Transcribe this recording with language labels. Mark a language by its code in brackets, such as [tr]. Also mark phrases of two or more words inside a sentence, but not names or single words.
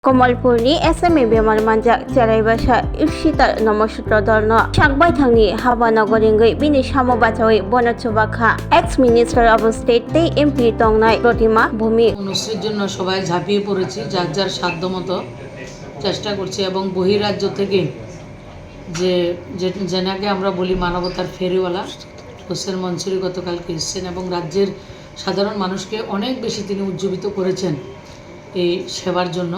[trp] कमलपुरनि एसएमए बेमार मानजाक चेराइबासा इप्सिता नमसूत्र दलनो साकबाय थांनि हाबा नगरिंगै बिनि सामो बाचावै बनचुबाखा [en] ex minister of state [trp] ते एमपि तंनाय प्रतिमा भूमि [bn] অনুষ্ঠির জন্য সবাই ঝাঁপিয়ে পড়েছি, যার যার সাধ্যমতো চেষ্টা করছি এবং বহিরাজ্য থেকে যেনাকে আমরা বলি মানবতার ফেরিওয়ালা হোসেন মনসুরি গতকালকে এসেছেন এবং রাজ্যের সাধারণ মানুষকে অনেক বেশি তিনি উজ্জীবিত করেছেন এই সেবার জন্য।